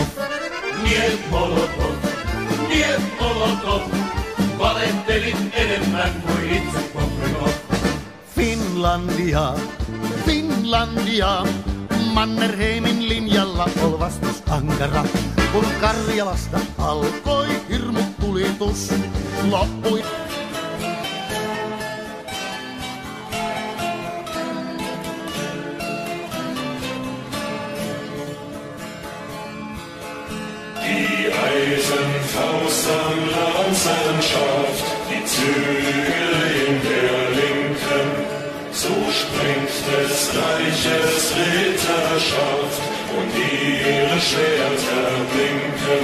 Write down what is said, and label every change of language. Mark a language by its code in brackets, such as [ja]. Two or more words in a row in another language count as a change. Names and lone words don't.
[fi] Niet Molotov, valehtelit enemmän kuin itse Bobrikov. Finlandia, Finlandia, Mannerheimin linjalla ol vastus ankara. Kun Karjalasta alkoi hirmutulitus, loppui. [de] Die Eisenfaust am Landschaft, die Zügel in der Linken, so springt des Reiches Ritterschaft und ihre Schwerter blinken.